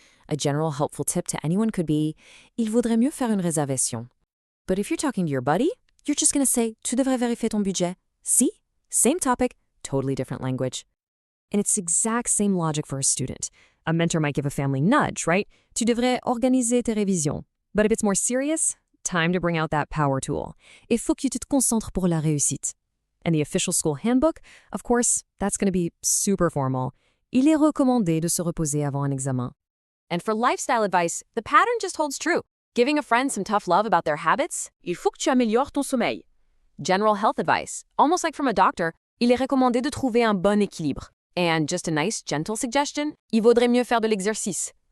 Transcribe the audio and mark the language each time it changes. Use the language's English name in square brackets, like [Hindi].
[English] A general helpful tip to anyone could be, [French] il vaudrait mieux faire une réservation. [English] But if you're talking to your buddy, you're just going to say, [French] tu devrais vérifier ton budget. [English] See? Same topic, totally different language. And it's the exact same logic for a student. A mentor might give a family nudge, right? [French] Tu devrais organiser tes révisions. [English] But if it's more serious, time to bring out that power tool. [French] Il faut que tu te concentres pour la réussite. [English] And the official school handbook, of course, that's going to be super formal. [French] Il est recommandé de se reposer avant un examen. [English] And for lifestyle advice, the pattern just holds true. Giving a friend some tough love about their habits, [French] il faut que tu améliores ton sommeil. [English] General health advice, almost like from a doctor, [French] il est recommandé de trouver un bon équilibre. [English] And just a nice, gentle suggestion, [French] il vaudrait mieux faire de l'exercice.